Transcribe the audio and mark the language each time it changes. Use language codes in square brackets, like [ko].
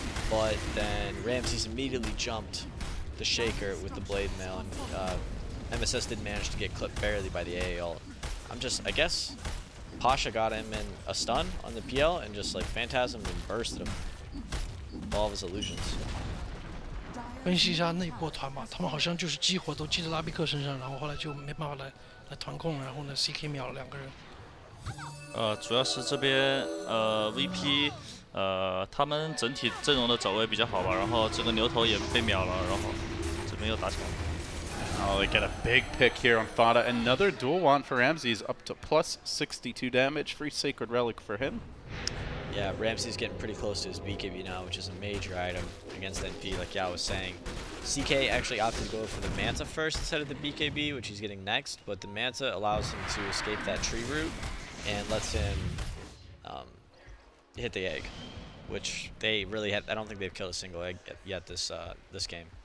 [en] But then Ramses immediately jumped the Shaker with the Blade Mail, and MSS did manage to get clipped barely by the AA ult. I guess Pasha got him in a stun on the PL and just like Phantasm and bursted him with all of his illusions. [zh] 分析一下那一波团吧，他们好像就是激活都记在拉比克身上，然后后来就没办法来团控，然后呢 CK 秒了2个人。主要是这边VP 他们整体阵容的走位比较好吧，然后这个牛头也被秒了，然后这边又打起来了。 [en] Oh, they get a big pick here on Fada. Another dual wand for Ramses, up to plus 62 damage. Free Sacred Relic for him. Yeah, Ramsey's getting pretty close to his BKB now, which is a major item against NP, like Yao was saying. CK actually opted to go for the Manta first instead of the BKB, which he's getting next, but the Manta allows him to escape that tree root and lets him hit the egg, which they really I don't think they've killed a single egg yet this game.